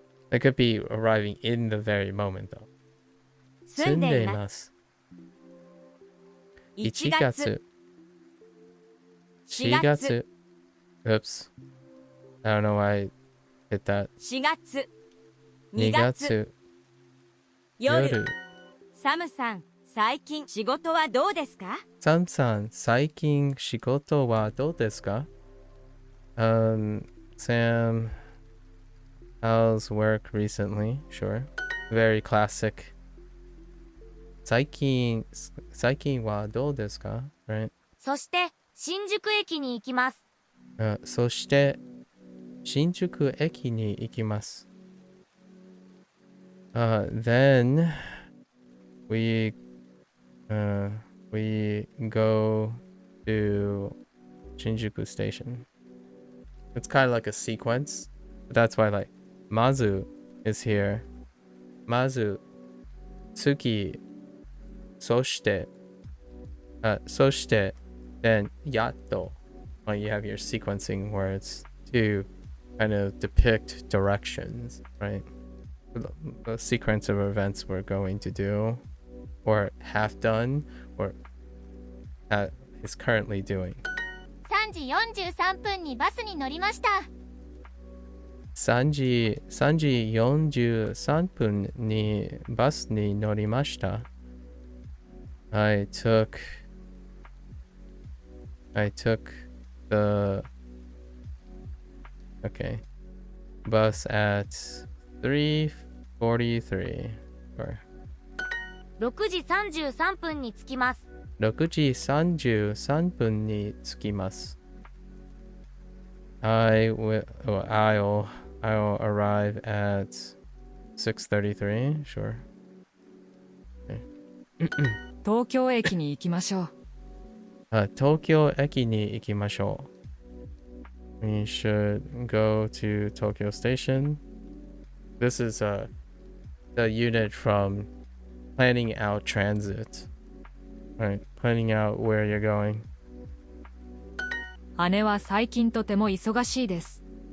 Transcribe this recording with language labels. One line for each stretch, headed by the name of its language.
English: They could be arriving in the very moment, though.
Japanese: 住んでいます 1 1月 4月
English: Oops. I don't know why I hit that.
Japanese: 4月 2 2月月夜夜サムさん最近仕事はどうですか？サムさん、最近仕事はどうですか?
English: Sam, how's work recently? Sure. Very classic.
Japanese: 最近はどうですか?
English: Right?
Japanese: そして新宿駅に行きます。そして新宿駅に行きます.
English: Then we go to Shinjuku Station. It's kind of like a sequence. But that's why, like, Mazu is here. Mazu, Tsuki, Soshite, then Yatto. Well, you have your sequencing words to kind of depict directions, right? The sequence of events we're going to do, or have done, or is currently doing.
Japanese: 3時43分にバスに乗りました。 3時43分にバスに乗りました.
English: I took the okay bus at 3:43 or
Japanese: 6時33分に着きます。 6時33分に着きます。
English: I'll arrive at 6:33. Sure.
Japanese: 東京駅に行きましょう。東京駅に行きましょう。
English: We should go to Tokyo Station. This is the unit from planning out transit. Right, planning out where you're going.
Japanese: 姉は最近とても忙しいです。